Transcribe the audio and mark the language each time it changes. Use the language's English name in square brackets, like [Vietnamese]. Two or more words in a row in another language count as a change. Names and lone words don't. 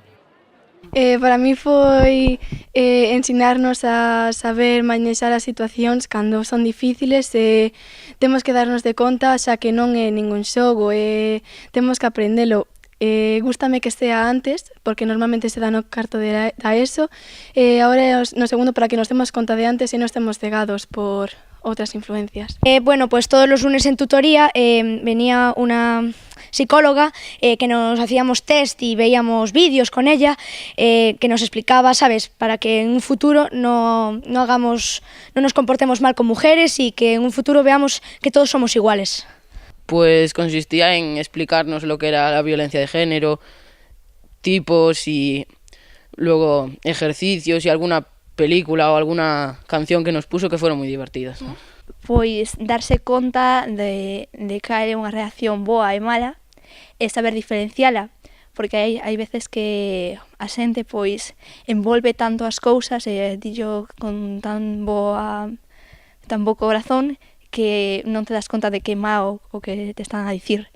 [Galician] Para mí foi ensinarnos a saber mañexar as situacións cando son difíciles e temos que darnos de conta xa que non é ningún xogo, temos que aprendelo. Gústame que estea antes, porque normalmente se dá no carto da ESO, e agora no segundo para que nos demos conta de antes e non estemos cegados por outras influencias. [Spanish] Pues todos los lunes en tutoría venía una psicóloga que nos hacíamos test y veíamos vídeos con ella que nos explicaba, ¿sabes? Para que en un futuro no nos comportemos mal con mujeres y que en un futuro veamos que todos somos iguales. Pues consistía en explicarnos lo que era la violencia de género, tipos y luego ejercicios y alguna película o alguna canción que nos puso que fueron moi divertidas. [Galician] Pois darse conta de cal é unha reacción boa e mala e saber diferenciala, porque hai veces que a xente pois envolve tanto as cousas e dillo con tan bo corazón que non te das conta de que é mau o que te están a dicir.